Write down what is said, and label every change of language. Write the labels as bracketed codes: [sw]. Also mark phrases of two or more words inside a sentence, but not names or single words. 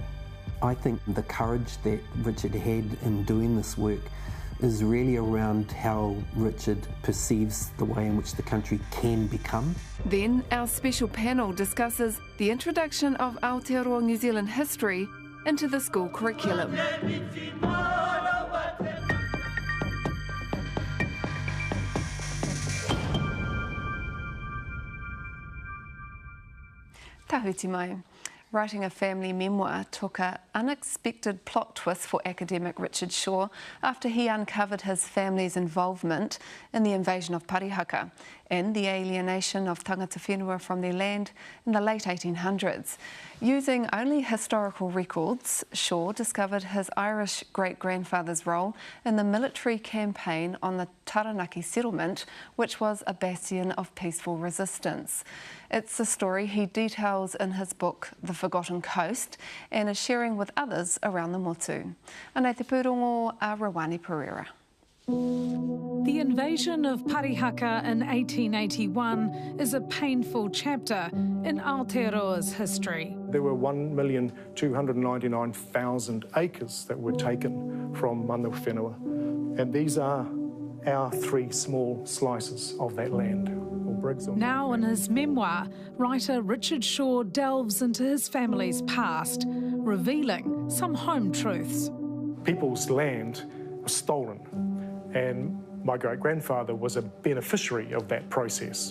[en] I think the courage that Richard had in doing this work is really around how Richard perceives the way in which the country can become. Then our special panel discusses the introduction of Aotearoa New Zealand history into the school curriculum. [mi] Tahuti mai. [en] Writing a family memoir took an unexpected plot twist for academic Richard Shaw after he uncovered his family's involvement in the invasion of Parihaka and the alienation of [mi] tangata whenua [en] from their land in the late 1800s. Using only historical records, Shaw discovered his Irish great-grandfather's role in the military campaign on the Taranaki settlement, which was a bastion of peaceful resistance. It's a story he details in his book, The Forgotten Coast, and is sharing with others around the motu. [mi] Anei te pūrongo a Rawani Pereira. [en] The invasion of Parihaka in 1881 is a painful chapter in Aotearoa's history. There were 1,299,000 acres that were taken from [mi] mana whenua, [en] and these are our 3 small slices of that land. Now in his memoir, writer Richard Shaw delves into his family's past, revealing some home truths. People's land was stolen, and my great-grandfather was a beneficiary of that process.